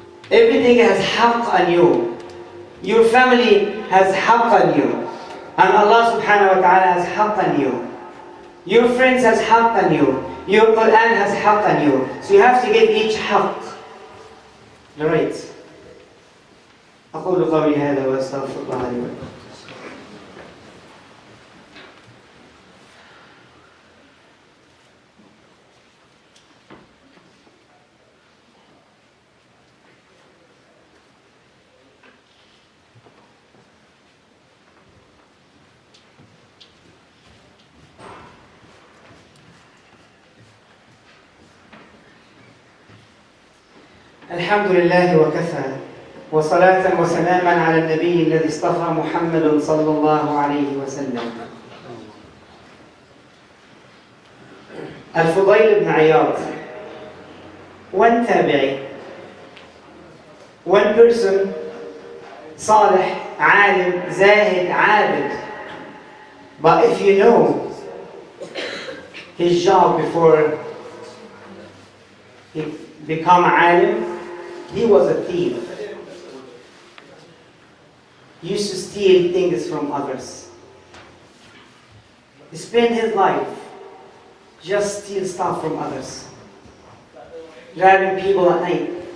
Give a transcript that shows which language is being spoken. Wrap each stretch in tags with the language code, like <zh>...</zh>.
<en>Everything has haqq on you. Your family has haqq on you. And Allah subhanahu wa ta'ala has haqq on you. Your friends has haqq on you. Your Quran has haqq on you. So you have to give each haqq the right.</en> <ar>أقول قولي هذا وأستغفر الله لي ولكم. الحمد لله وكفى وصلاة وسلاما على النبي الذي اصطفى محمد صلى الله عليه وسلم. الفضيل بن عياض,</ar> <en>one tabi'i, one person,</en> <ar>صالح, عالم, زاهد, عابد,</ar> <en>But if you know his job before he became alim, he was a thief. He used to steal things from others. He spent his life just steal stuff from others, driving people at night.</en>